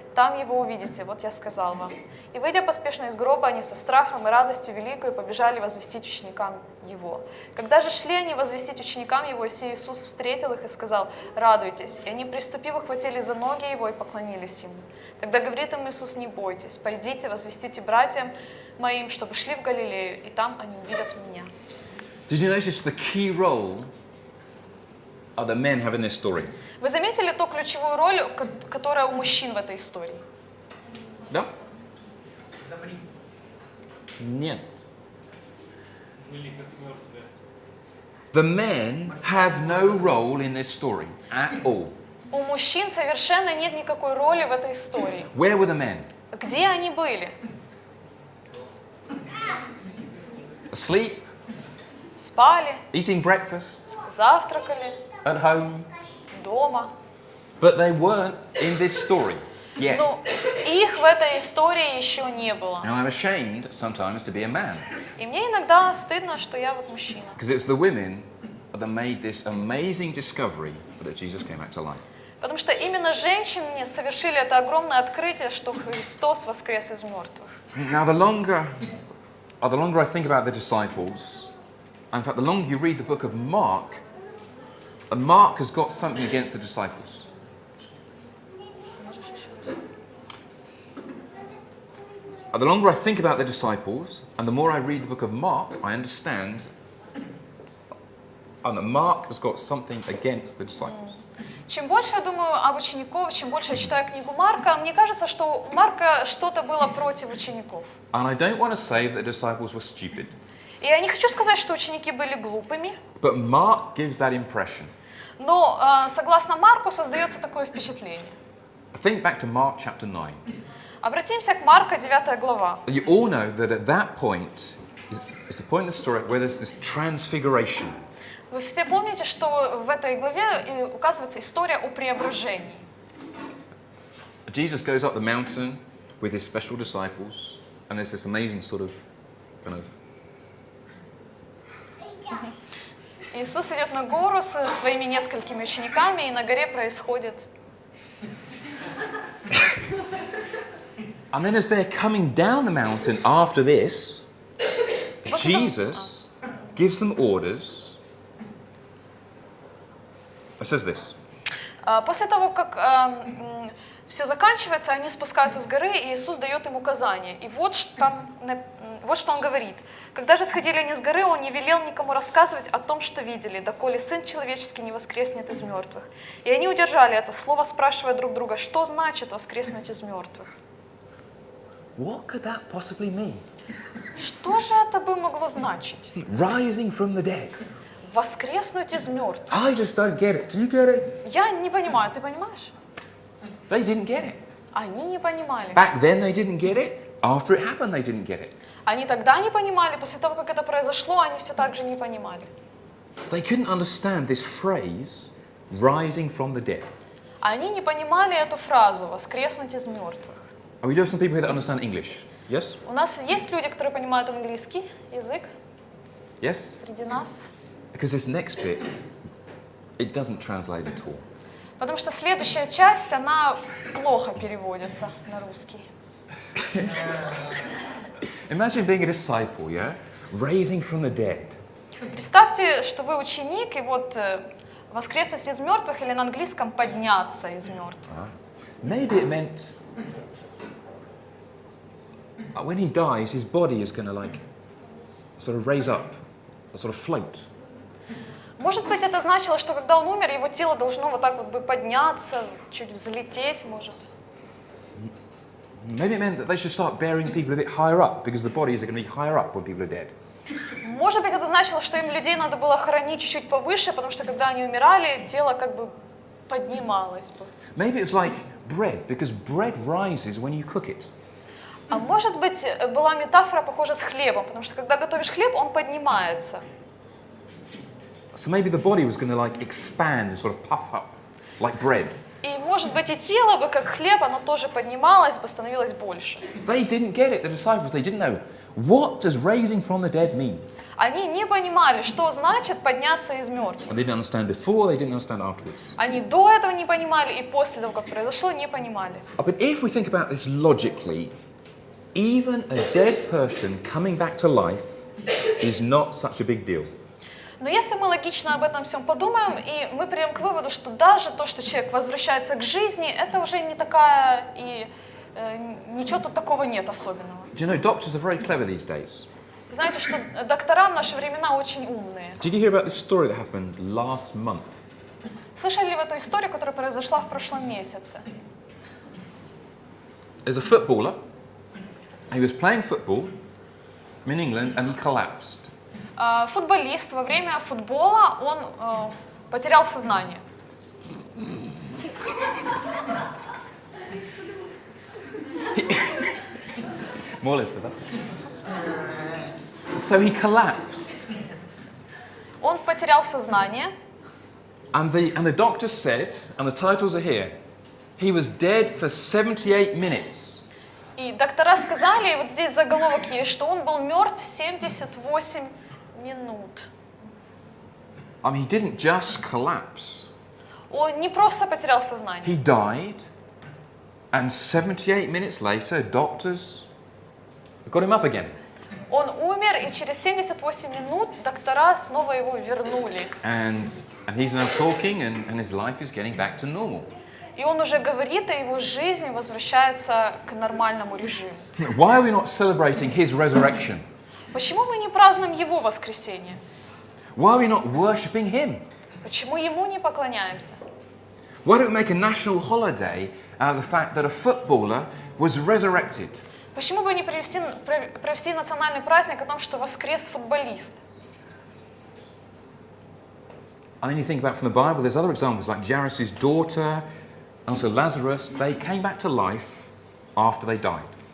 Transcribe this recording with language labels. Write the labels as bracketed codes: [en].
[ru] Там Его увидите, вот я сказал вам. И выйдя поспешно из гроба, они со страхом и радостью великой побежали возвестить ученикам Его. Когда же шли они возвестить ученикам Его, сей Иисус встретил их и сказал: радуйтесь. И они, приступив, ухватили за ноги Его и поклонились Ему. Тогда говорит им Иисус: не бойтесь, пойдите, возвестите братьям моим, чтобы шли в Галилею, и там они увидят меня. [en] Did you notice the key role the men have in this story? [ru] Вы заметили ту ключевую роль, которая у мужчин в этой истории? Да? Нет. [en] The men have no role in this story at all. [ru] У мужчин совершенно нет никакой роли в этой истории. [en] Where were the men? [ru] Где они были? [en] Asleep, [ru] Спали, [en] eating breakfast, [ru] завтракали, [en] at home. [ru] дома. [en] But they weren't in this story yet. [ru] Но их в этой истории еще не было. [en] And I'm ashamed sometimes to be a man. [ru] И мне иногда стыдно, что я вот мужчина. [en] Because it's the women that made this amazing discovery that Jesus came back to life. [ru] Потому что именно женщины совершили это огромное открытие, что Христос воскрес из мертвых. [en] Now, the longer I think about the disciples, in fact, the longer you read the book of Mark, and Mark has got something against the disciples. The longer I think about the disciples, and the more I read the book of Mark, I understand that Mark has got something against the disciples. [ru] Чем больше я думаю об учениках, чем больше я читаю книгу Марка, мне кажется, что у Марка что-то было против учеников. [en] And I don't want to say that the disciples were stupid. [ru] И я не хочу сказать, что ученики были глупыми, [en] But Mark gives that impression. [ru] но согласно Марку создается такое впечатление. [en] Think back to Mark chapter 9. [ru] Обратимся к Марка, 9 глава. [en] You all know that at that point is the point of the story where there's this transfiguration. [ru] Вы все помните, что в этой главе указывается история о преображении. [en] Jesus goes up the mountain with his special disciples, and there's this amazing sort of kind of [ru] Иисус идет на гору со своими несколькими учениками, и на горе происходит. [en] And then as they're coming down the mountain after this, Jesus gives them orders. It says this. [ru] После того, как все заканчивается, они спускаются с горы, и Иисус дает им указания. И вот что Он говорит. Когда же сходили они с горы, Он не велел никому рассказывать о том, что видели, доколе Сын Человеческий не воскреснет из мертвых. И они удержали это слово, спрашивая друг друга, что значит воскреснуть из мертвых. [en] What could that possibly mean? [ru] Что же это бы могло значить? [en] Rising from the dead. [ru] Воскреснуть из мертвых. [en] I just don't get it. Do you get it? [ru] Я не понимаю, ты понимаешь? [en] They didn't get it. [ru] Они не понимали. [en] Back then they didn't get it. After it happened they didn't get it. [ru] Они тогда не понимали, после того, как это произошло, они все так же не понимали. [en] They couldn't understand this phrase, rising from the dead. [ru] Они не понимали эту фразу «воскреснуть из мертвых». [en] We do have some people here that understand English. Yes? [ru] У нас есть люди, которые понимают английский язык [en] Yes? [ru] среди нас. [en] Because this next bit, it doesn't translate at all. [ru] Потому что следующая часть, она плохо переводится на русский. [en] Imagine being a disciple, yeah? Raising from the dead. [ru] Представьте, что вы ученик, и вот воскреснуть из мертвых, или на английском подняться из мертвых. [en] Maybe it meant when he dies, his body is going to like sort of raise up, sort of float. [ru] Может быть, это значило, что когда он умер, его тело должно вот так вот бы подняться, чуть взлететь, может. [en] Maybe it meant that they should start burying people a bit higher up because the bodies are going to be higher up when people are dead. [ru] Может быть, это значило, что им людей надо было хоронить чуть-чуть повыше, потому что когда они умирали, тело как бы поднималось бы. [en] Maybe it's like bread because bread rises when you cook it. [ru] А может быть, была метафора похожа с хлебом, потому что когда готовишь хлеб, он поднимается. [en] So maybe the body was going to like expand and sort of puff up like bread. [ru] И может быть, и тело бы, как хлеб, оно тоже поднималось бы, становилось больше. [en] They didn't get it, the disciples. They didn't know. What does raising from the dead mean? [ru] Они не понимали, что значит подняться из мертвых. [en] And they didn't understand before, they didn't understand afterwards. [ru] Они до этого не понимали, и после того, как произошло, не понимали. [en] But if we think about this logically, even a dead person coming back to life is not such a big deal. [ru] Но если мы логично об этом всем подумаем, и мы придем к выводу, что даже то, что человек возвращается к жизни, это уже не такая, и ничего тут такого нет особенного. [en] Do you know, doctors are very clever these days. [ru] Вы знаете, что доктора в наши времена очень умные. [en] Did you hear about this story that happened last month? [ru] Слышали ли вы эту историю, которая произошла в прошлом месяце? [en] There's a footballer. He was playing football in England and he collapsed. [ru] Футболист во время футбола, он потерял сознание. [en] More or less of that. So he collapsed. [ru] Он потерял сознание, [en] And the doctor said, and the titles are here, he was dead for 78 minutes. [ru] и доктора сказали, и вот здесь заголовок есть, что он был мертв 78 минут. [en] I mean, he didn't just collapse. [ru] Он не просто потерял сознание. [en] He died, and 78 minutes later, doctors got him up again. [ru] Он умер, и через 78 минут доктора снова его вернули. [en] And he's now talking, and his life is getting back to normal. [ru] И он уже говорит, и его жизнь возвращается к нормальному режиму. [en] Why are we not celebrating his resurrection? [ru] Почему мы не празднуем его воскресение? [en] Why are we not worshipping him? [ru] Почему ему не поклоняемся? [en] Why don't we make a national holiday out of the fact that a footballer was resurrected? [ru] Почему бы не провести национальный праздник о том, что воскрес футболист? [en] And then you think about from the Bible, there's other examples like Jairus' daughter and also Lazarus. They came back to life after they died.